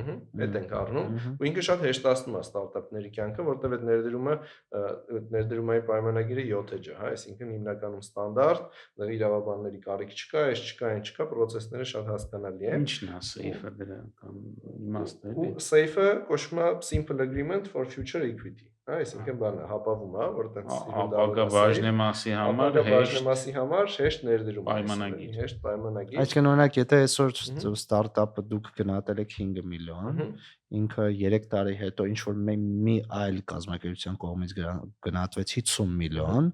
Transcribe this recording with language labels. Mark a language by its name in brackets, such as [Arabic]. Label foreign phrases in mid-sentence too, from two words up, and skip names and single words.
[Armenian] Այդ ենք առնում, ու ինքը շատ հեշտացնում է ստարտափների կյանքը, որտեղ այդ ներդրումը ներդրումային պայմանագիրը 7 էջ է, հա, այսինքն հիմնականում ստանդարտ, դեռ իրավաբանների կարիք չկա, այս չկա, այն չկա, process-ները շատ հասկանալի են։ Ինչն է safe-ը դրա կամ իմաստը։ Ու safe-ը կոչվում է [English] simple agreement for future equity, [Armenian] հա, այսինքն բանը հապավում է, որ տենց ապագա բաժնեմասի համար բաժնեմասի համար հեշտ ներդրում պայմանագիր։ հեշտ պայմանագիր։ Այսինքն օրինակ, եթե այսօր ստարտափը դուք գնահատել եք 5 միլիոն, ինքը 3 տարի հետո ինչ որ մի այլ կազմակերպության կողմից գնահատվեց 50 միլիոն,